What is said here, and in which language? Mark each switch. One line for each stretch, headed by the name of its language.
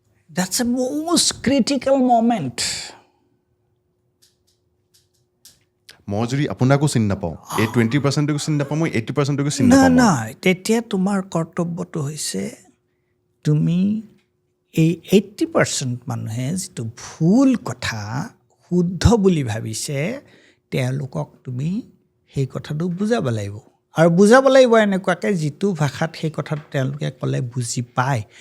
English: That's a most critical moment.
Assamese: মই যদি আপোনাকো চিনি নাপাওঁ, এই 20%কো চিনি নাপাওঁ, মই 80%কো চিনি নাপাওঁ, নহয়, তেতিয়া তোমাৰ কৰ্তব্যটো হৈছে তুমি এই 80% মানুহে যিটো ভুল কথা শুদ্ধ বুলি ভাবিছে, তেওঁলোকক তুমি সেই কথাটো বুজাব লাগিব। আৰু বুজাব লাগিব এনেকুৱাকৈ যিটো ভাষাত সেই কথাটো তেওঁলোকে ক'লে বুজি পায়।